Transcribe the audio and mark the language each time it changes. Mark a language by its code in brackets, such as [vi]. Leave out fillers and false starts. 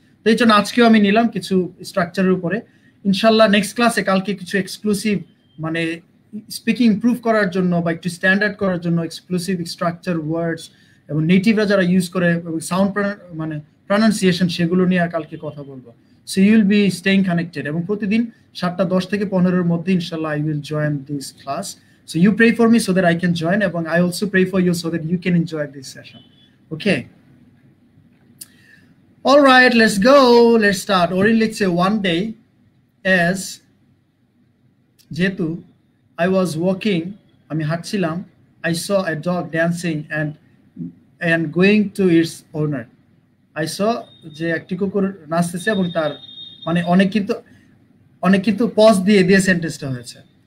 [bn] তো এই জন্য আজকেও আমি নিলাম কিছু স্ট্রাকচারের উপরে। ইনশাল্লাহ নেক্সট ক্লাসে কালকে কিছু এক্সক্লুসিভ মানে স্পিকিং ইমপ্রুভ করার জন্য বা একটু স্ট্যান্ডার্ড করার জন্য এক্সক্লুসিভ স্ট্রাকচার ওয়ার্ডস এবং নেটিভরা যারা ইউজ করে এবং সাউন্ড মানে প্রনাউন্সিয়েশন, সেগুলো নিয়ে কালকে কথা বলবো। [en] So you will be staying connected, এবং প্রতিদিন 7টা 10 থেকে 15-এর মধ্যে ইনশাল্লাহ I will join this class. So you pray for me so that I can join, এবং I also pray for you so that you can enjoy this session. Okay, all right, let's go, let's start. Orin লিখছে one day as, যেহেতু I was walking, [bn] আমি হাঁটছিলাম, [en] I saw a dog dancing and going to its owner. I saw [bn] যে একটি কুকুর নাচতেছে এবং তার মানে অনেক কিন্তু পজ দিয়ে সেন্টেন্সটা হয়েছে।